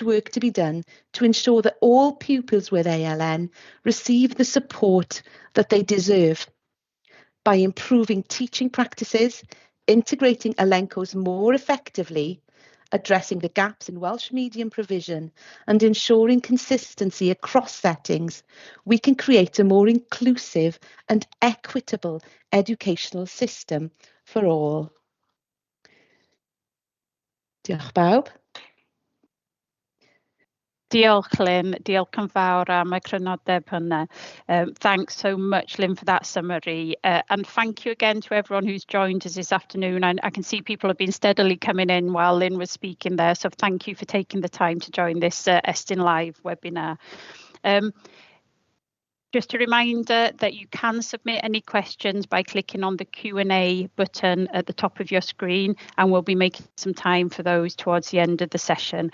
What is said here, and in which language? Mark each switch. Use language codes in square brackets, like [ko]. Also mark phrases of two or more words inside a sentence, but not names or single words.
[en] work to be done to ensure that all pupils with ALN receive the support that they deserve by improving teaching practices, integrating elencos more effectively, addressing the gaps in Welsh medium provision and ensuring consistency across settings, we can create a more inclusive and equitable educational system for all. [cy] Diolch bawb. Diolch Lyn, diolch yn fawr am y crynodeb hynna. [en] Thanks so much Lyn for that summary and thank you again to everyone who's joined us this afternoon. I can see people have been steadily coming in while Lyn was speaking there, so thank you for taking the time to join this Estyn Live webinar. Just a reminder that you can submit any questions by clicking on the Q&A button at the top of your screen, and we'll be making some time for those towards the end of the session.